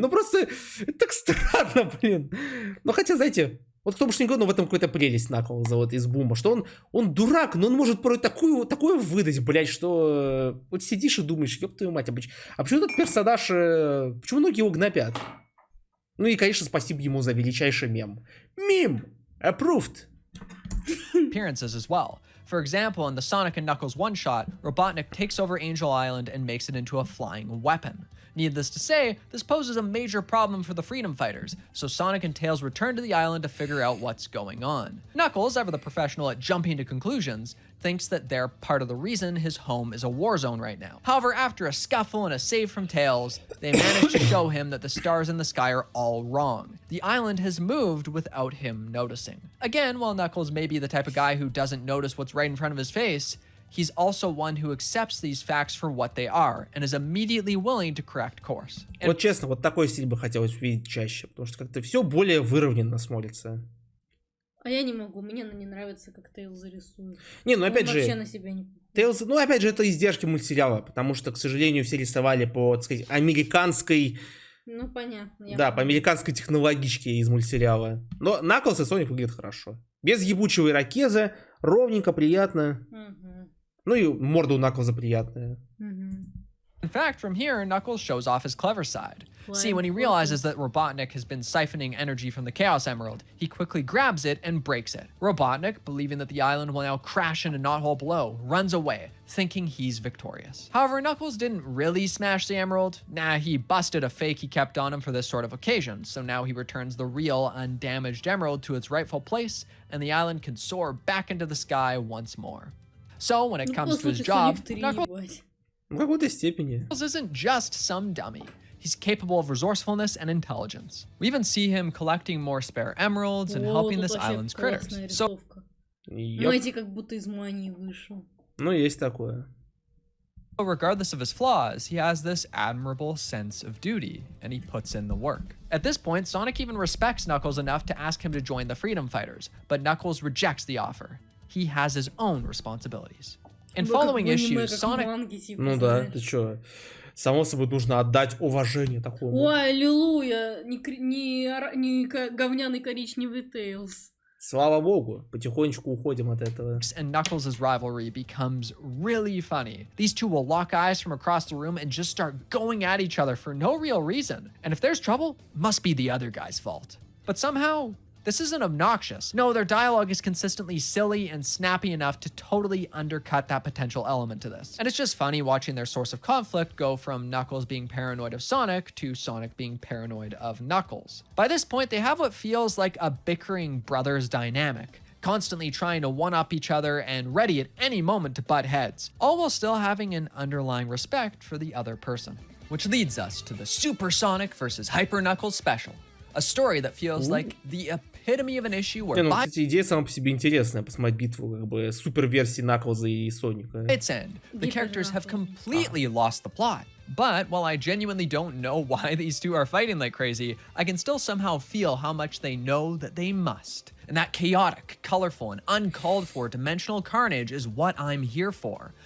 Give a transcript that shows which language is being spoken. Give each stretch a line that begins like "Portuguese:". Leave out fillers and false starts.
Russian: Ну просто это так странно, блин. Ну хотя, знаете, вот кто бы что ни говорил, но в этом какая-то прелесть Наклза вот из Бума, что он дурак, но он может порой такое выдать, блядь, что вот сидишь и думаешь, ёб твою мать, а почему этот персонаж, почему многие его гнобят? Ну и, конечно, спасибо ему за величайший мем. Мем! Approved!
English: appearances as well. For example, in the Sonic and Knuckles one-shot, Robotnik takes over Angel Island and makes it into a flying weapon. Needless to say, this poses a major problem for the Freedom Fighters, so Sonic and Tails return to the island to figure out what's going on. Knuckles, ever the professional at jumping to conclusions, thinks that they're part of the reason his home is a war zone right now. However, after a scuffle and a save from Tails, they manage to show him that the stars in the sky are all wrong. The island has moved without him noticing. Again, while Knuckles may be the type of guy who doesn't notice what's right in front of his face, he's also one who accepts these facts for what they are and is immediately willing to correct course.
Russian: Вот честно, вот такой стиль бы хотелось увидеть чаще, потому что как-то все более выровненно смотрится. А я не могу, мне не нравится, как Тейлз рисует. Не, ну опять Он же, вообще на себя не... Тейлз, ну опять же, это издержки мультсериала, потому что, к сожалению, все рисовали по, так сказать, американской... Ну, понятно. Да, по американской технологичке из мультсериала. Но Наклз и Соник выглядят хорошо. Без ебучего ирокеза, ровненько, приятно. Ну и морда у Наклза приятная.
English: In fact, from here, Knuckles shows off his clever side. See, when he realizes that Robotnik has been siphoning energy from the Chaos Emerald, he quickly grabs it and breaks it. Robotnik, believing that the island will now crash in a knothole below, runs away, thinking he's victorious. However, Knuckles didn't really smash the emerald. Nah, he busted a fake he kept on him for this sort of occasion, so now he returns the real, undamaged emerald to its rightful place, and the island can soar back into the sky once more. So, when it comes to his job, Knuckles
Russian: В какой-то степени.
English: isn't just some dummy. He's capable of resourcefulness and intelligence. We even see him collecting more spare emeralds and helping this island's critters. So,
Russian: Знаете, как будто из мании вышел. Ну, есть такое.
English: regardless of his flaws, he has this admirable sense of duty, and he puts in the work. At this point, Sonic even respects Knuckles enough to ask him to join the Freedom Fighters, but Knuckles rejects the offer. He has his own responsibilities. In following issues, Sonic...
Russian: Ну да, ты чё? Само собой нужно отдать уважение такому. Ой, аллилуйя, не говняный коричневый Тейлз. Слава богу, потихонечку уходим от этого.
English: And Knuckles' rivalry becomes really funny. These two will lock eyes from across the room and just start going at each other for no real reason. And if there's trouble, must be the other guy's fault. But somehow, this isn't obnoxious. No, their dialogue is consistently silly and snappy enough to totally undercut that potential element to this. And it's just funny watching their source of conflict go from Knuckles being paranoid of Sonic to Sonic being paranoid of Knuckles. By this point, they have what feels like a bickering brothers dynamic, constantly trying to one-up each other and ready at any moment to butt heads, all while still having an underlying respect for the other person. Which leads us to the Super Sonic versus Hyper Knuckles special. A story that feels like the epitome of an issue where...
Russian: Не, ну, кстати, идея сама по себе интересная, посмотреть битву как бы супер-версии Наклза и Соника.
English: Its end, the characters have completely lost the plot. But while I genuinely don't know why these two are fighting like crazy, I can still somehow feel how much they know that they must. And that chaotic, colorful, and uncalled for dimensional carnage is what I'm here for.